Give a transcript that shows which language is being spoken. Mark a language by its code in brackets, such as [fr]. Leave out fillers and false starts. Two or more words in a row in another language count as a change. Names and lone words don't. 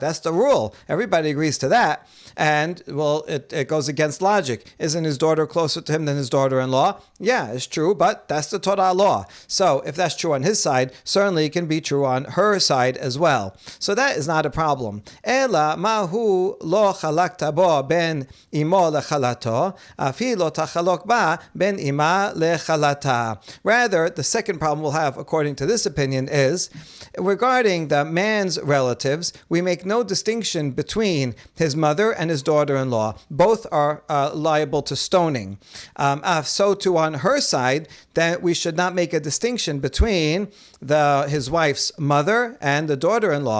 [en] That's the rule. Everybody agrees to that. And, well, it goes against logic. Isn't his daughter closer to him than his daughter-in-law? Yeah, it's true, but that's the Torah law. So if that's true on his side, certainly it can be true on her side as well. So that is not a problem. [arc] אלא מהו לא חלקת בו בין אמו לכלתו, אף לא תחלוק בה בין אמה לכלתה. [en] Rather, the second problem we'll have, according to this opinion, is regarding the man's relatives, we make no distinction between his mother and his daughter-in-law. Both are liable to stoning. So too on her side, then we should not make a distinction between his wife's mother and the daughter-in-law.